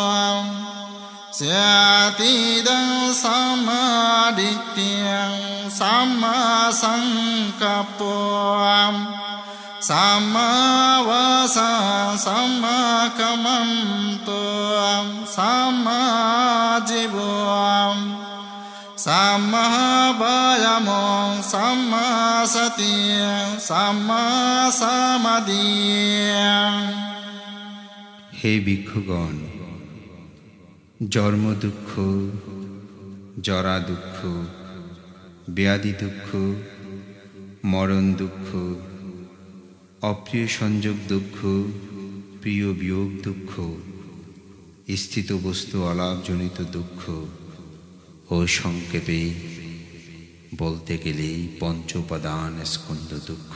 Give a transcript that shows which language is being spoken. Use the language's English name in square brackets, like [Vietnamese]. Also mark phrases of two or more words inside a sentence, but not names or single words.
[Pali] স্যাতিদং সাম্মাদিট্ඨিয়ং সাম্মা সংকল্পো সাম্মা বাসনা সাম্মা কাম্মন্তো সাম্মা জীবন সাম্মা বায়ামো সাম্মা সতি সাম্মা সমাধি। [Bangla] হে ভিক্ষুগণ, জন্ম দুঃখ, জরা দুঃখ, ব্যাধি দুঃখ, মরণ দুঃখ, অপ্রিয় সংযোগ দুঃখ, প্রিয় বিয়োগ দুঃখ, স্থিত বস্তু অলাভজনিত দুঃখ ও সংক্ষেপে বলতে গেলে পঞ্চ উপাদান স্কন্ধ দুঃখ।